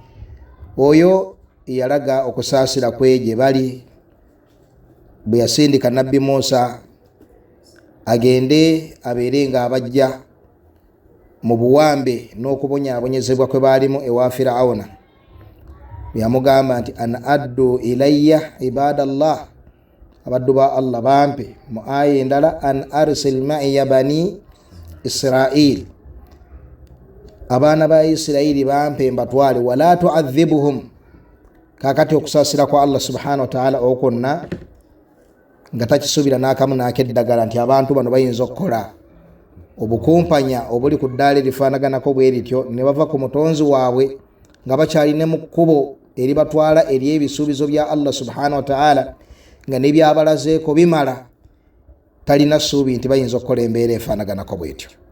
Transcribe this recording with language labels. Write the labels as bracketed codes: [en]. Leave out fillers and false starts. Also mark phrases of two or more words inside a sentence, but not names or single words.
[lg] Oyo yalaga okusaasira kwe gye bali bwe yasindika Nabbi Musa agende abeere nga abajja mu buwambe n'okubonyaabonyezebwa kwe baalimu ewa Firawuna. Yamugamba nti [ar] أن أدوا إلي عباد الله, [lg] abaddu ba Allah bampe. Mu aya endala [ar] أن أرسل معي بني إسرائيل, [lg] abaana ba Isiraili bampe mbatwale. [ar] ولا تعذبهم, [lg] kakati okusaasira kwa Allah [ar] سبحانه وتعالى [lg] okonna nga takisuubira n'akamu n'akeddagala nti abantu bano bayinza okukola obukumpanya obuli ku ddaala erifaanaganako bwe rityo ne bava ku mutonzi waabwe nga bakyalina mu kkubo eribatwala eri ebisuubizo bya Allah [ar] سبحانه وتعالى [lg] nga nebyabalazeeko bimala, talina ssuubi nti bayinza okukola embeera efaanaganako bwetyo.